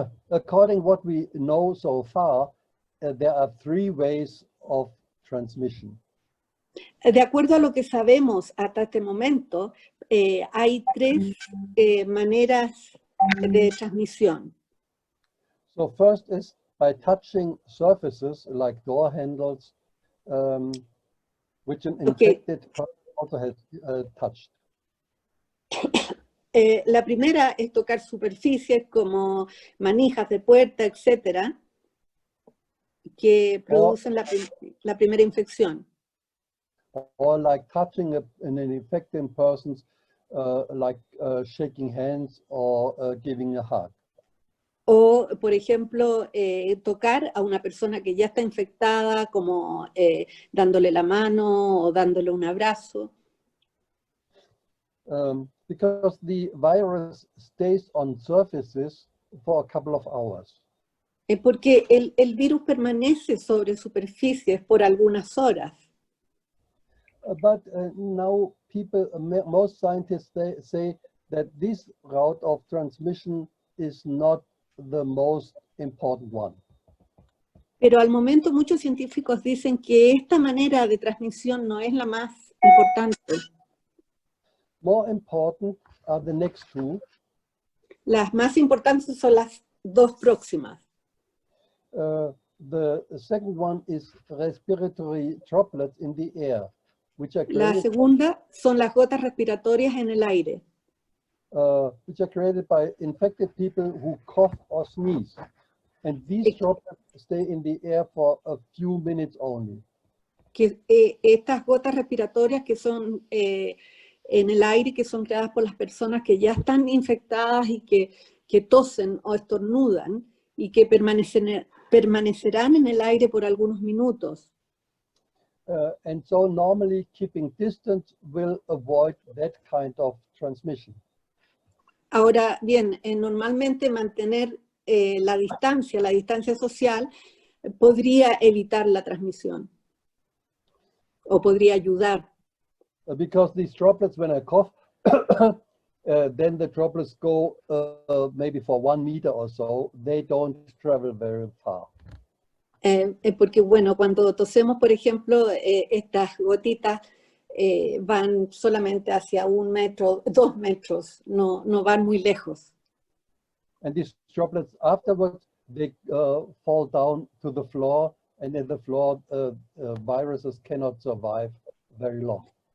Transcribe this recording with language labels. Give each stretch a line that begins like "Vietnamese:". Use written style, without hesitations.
English: According to what we know so far, there are 3 ways of transmission.
Spanish: De acuerdo a lo que sabemos hasta este momento, hay 3 maneras de transmisión.
English: So first is by touching surfaces like door handles, which an infected person also has touched.
Spanish: La primera es tocar superficies como manijas de puerta, etcétera, que producen la primera infección.
English: Or like touching an infected person, like shaking hands or giving a hug.
Spanish: O, por ejemplo, tocar a una persona que ya está infectada, como dándole la mano o dándole un abrazo.
English: Because the virus stays on surfaces for a couple of hours.
Spanish: Porque el virus permanece sobre superficies por algunas horas.
English: But now most scientists say that this route of transmission is not the most important one.
Spanish: Pero al momento muchos científicos dicen que esta manera de transmisión no es la más importante.
English: More important are the next 2.
Spanish: Las más importantes son las 2 próximas.
English: The second one is respiratory droplets in the air, which are
Spanish: La
English: created,
Spanish: segunda son las gotas respiratorias en el aire,
English: which are created by infected people who cough or sneeze. And these droplets stay in the air for a few minutes only.
Spanish: que estas gotas respiratorias que son en el aire, que son creadas por las personas que ya están infectadas y que tosen o estornudan y que permanecerán en el aire por algunos minutos.
English: And so normally keeping distance will avoid that kind of transmission.
Spanish: Ahora bien, normalmente mantener la distancia social, podría evitar la transmisión o podría ayudar.
English: Because these droplets, when I cough, then the droplets go maybe for 1 meter or so. They don't travel very far.
Spanish: Porque, bueno, cuando tosemos, por ejemplo, estas gotitas van solamente hacia 1 metro, 2 metros, no van muy lejos.
English: And these droplets afterwards, they fall down to the floor, and in the floor, viruses cannot survive very long.